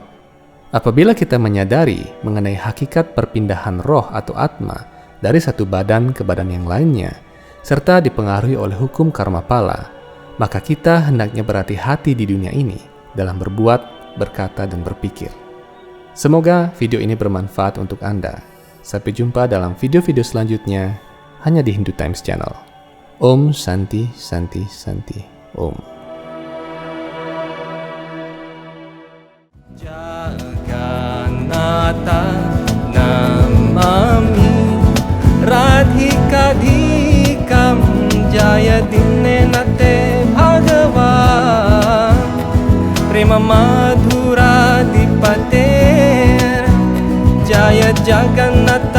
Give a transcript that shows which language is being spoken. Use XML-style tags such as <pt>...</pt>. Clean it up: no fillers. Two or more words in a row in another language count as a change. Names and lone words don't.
<id>Apabila kita menyadari mengenai hakikat perpindahan roh atau atma dari satu badan ke badan yang lainnya, serta dipengaruhi oleh hukum karma pala, maka kita hendaknya berhati-hati di dunia ini dalam berbuat, berkata, dan berpikir. Semoga video ini bermanfaat untuk Anda. Sampai jumpa dalam video-video selanjutnya hanya di Hindu Times Channel.</id> <sa>Om Santi Santi Santi Om. Jagannatha namami radhikadhikam jayadine nate bhagavan prema madhura dipater jaya Jagannatha</sa>